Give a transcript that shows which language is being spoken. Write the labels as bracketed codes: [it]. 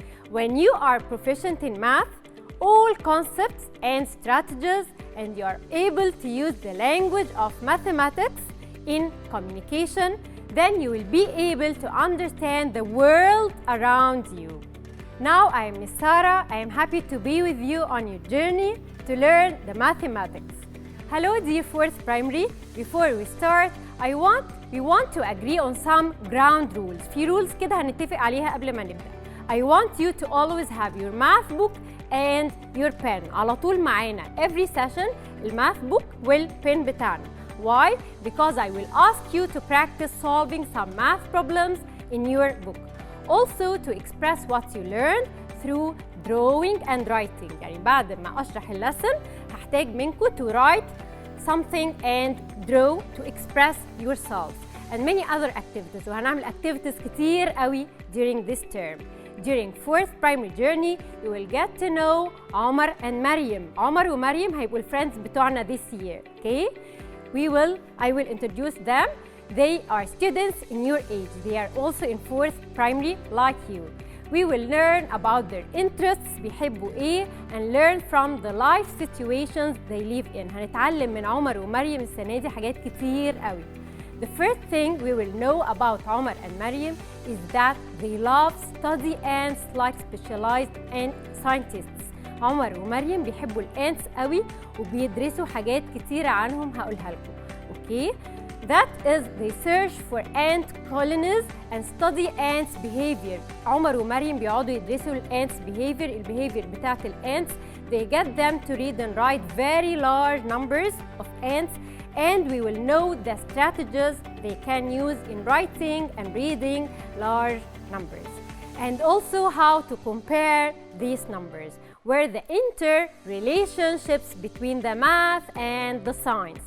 [en] When you are proficient in math, all concepts and strategies, and you are able to use the language of mathematics in communication, then you will be able to understand the world around you. Now I am Miss Sarah. I am happy to be with you on your journey to learn the mathematics. Hello dear 4th primary. Before we start, we want to agree on some ground rules. [ar] في rules كده هنتفق عليها قبل ما نبدأ. [en] I want you to always have your math book and your pen. [ar] على طول معانا. [en] Every session الماث book والpen بتاعنا. Why? Because I will ask you to practice solving some math problems in your book. Also to express what you learned through drawing and writing. [ar] يعني بعد ما أشرح اللسن هحتاج منكم [en] to write something and draw to express yourselves and many other activities. [ar] وهنعمل [en] activities [ar] كتير قوي [en] during this term. During 4th primary journey, you will get to know عمر and مريم. [ar] عمر ومريم هيبقوا الفريندز بتوعنا [en] this year. Okay? I will introduce them. They are students in your age. They are also in 4th primary like you. We will learn about their interests, [ar] بيحبوا إيه, [en] and learn from the life situations they live in. [ar] هنتعلم من عمر ومريم السنة دي حاجات كتير قوي. [en] The first thing we will know about Omar and Maryam is that they love study ants like specialized ant scientists. [ar] عمر ومريم بيحبوا الانتس قوي وبيدرسوا حاجات كتيرة عنهم هقولها لكم. Okay? [en] That is, they search for ant colonies and study ants behavior. [ar] عمر ومريم بيقعدوا يدرسوا الانتس behavior بتاعت الانتس. [en] They get them to read and write very large numbers of ants, and we will know the strategies they can use in writing and reading large numbers. And also how to compare these numbers, where the interrelationships between the math and the science.